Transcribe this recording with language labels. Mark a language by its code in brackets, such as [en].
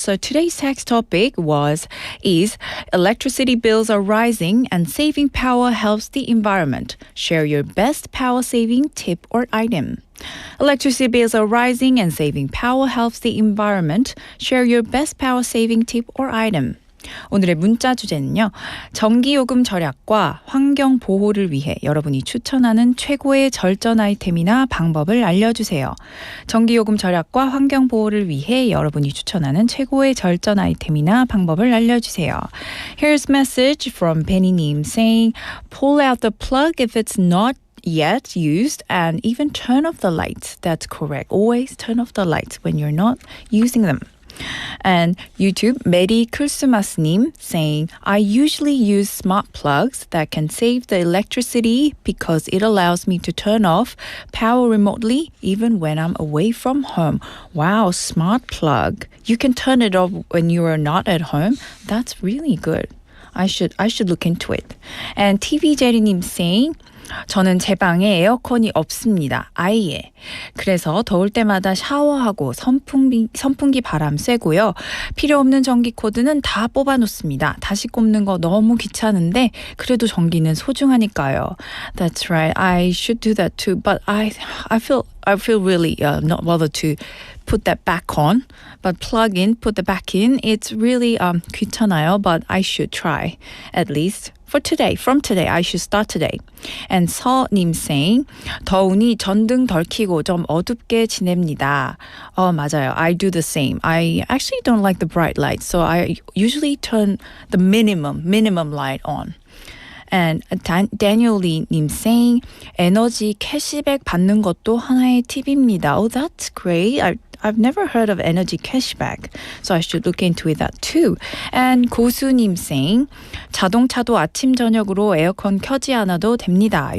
[en] So today's text topic is electricity bills are rising and saving power helps the environment. Share your best power saving tip or item. Electricity bills are rising and saving power helps the environment. Share your best power saving tip or item. [ko] 오늘의 문자 주제는요. 전기요금 절약과 환경 보호를 위해 여러분이 추천하는 최고의 절전 아이템이나 방법을 알려주세요. 전기요금 절약과 환경 보호를 위해 여러분이 추천하는 최고의 절전 아이템이나 방법을 알려주세요. [en] Here's a message from Penny님 saying, pull out the plug if it's not yet used and even turn off the lights. That's correct. Always turn off the lights when you're not using them. And YouTube, 메리 크리스마스님 saying, I usually use smart plugs that can save the electricity because it allows me to turn off power remotely even when I'm away from home. Wow, smart plug. You can turn it off when you are not at home. That's really good. I should look into it. And TV 제리님 saying, [ko] 저는 제 방에 에어컨이 없습니다. 아예. 그래서 더울 때마다 샤워하고 선풍기 바람 쐬고요. 필요 없는 전기 코드는 다 뽑아놓습니다. 다시 꼽는 거 너무 귀찮은데 그래도 전기는 소중하니까요. [en] That's right. I should do that too. But I feel really not bothered to put that back on. But plug in, put the back in. It's really [ko] 귀찮아요. [en] But I should try at least. From today, I should start today. And 서님 saying, [ko] 더우니 전등 덜 켜고 좀 어둡게 지냅니다. 맞아요. [en] I do the same. I actually don't like the bright lights, so I usually turn the minimum light on. And Daniel Lee-님 saying, [ko] 에너지 캐시백 받는 것도 하나의 팁입니다. [en] Oh, that's great. I've never heard of energy cashback, so I should look into that too. And 고수님 saying, [ko] 자동차도 아침 저녁으로 에어컨 켜지 않아도 됩니다.